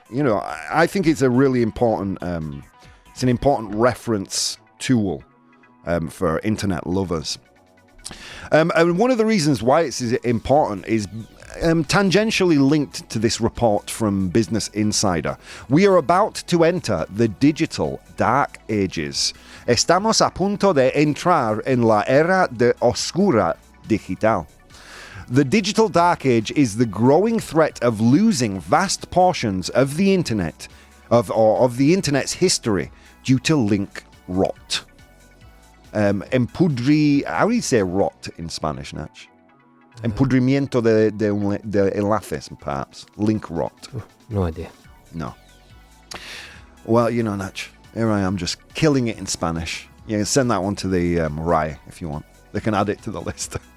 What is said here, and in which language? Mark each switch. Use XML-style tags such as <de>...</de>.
<en>You know, I think it's a really important, it's an important reference tool for internet lovers. And one of the reasons why it's important is tangentially linked to this report from Business Insider. We are about to enter the digital dark ages.</en> <es>Estamos a punto de entrar en la era de oscura digital.</es> <en>The digital dark age is the growing threat of losing vast portions of the internet, of the internet's history due to link rot. How do you say rot in Spanish, Nach?</en> <es>Empudrimiento de enlaces, perhaps.</es> <en>Link rot. No idea. No. Well, you know, Nach, here I am just killing it in Spanish. You can send that one to the RAI if you want. They can add it to the list.</en>